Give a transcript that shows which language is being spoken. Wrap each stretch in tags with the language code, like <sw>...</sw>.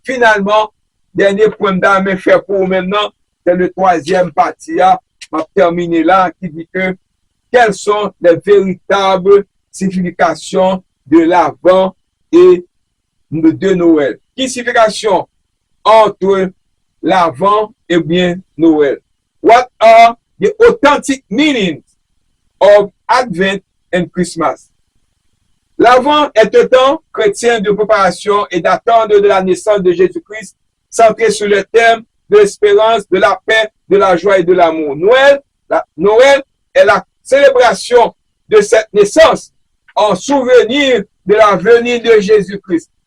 <fr>Finalement, dernier point d'armes fait pour vous maintenant, c'est le troisième partie, on va terminer là, qui dit que quelles sont les véritables significations de l'Avent et de Noël. Quelle signification entre l'Avent et bien Noël?</fr> <en>What are the authentic meanings of Advent and Christmas?</en> <fr>L'Avent est un temps chrétien de préparation et d'attente de la naissance de Jésus-Christ, centré sur le thème de l'espérance, de la paix, de la joie et de l'amour. Noël est la célébration de cette naissance en souvenir de la venue de Jésus-Christ.</fr>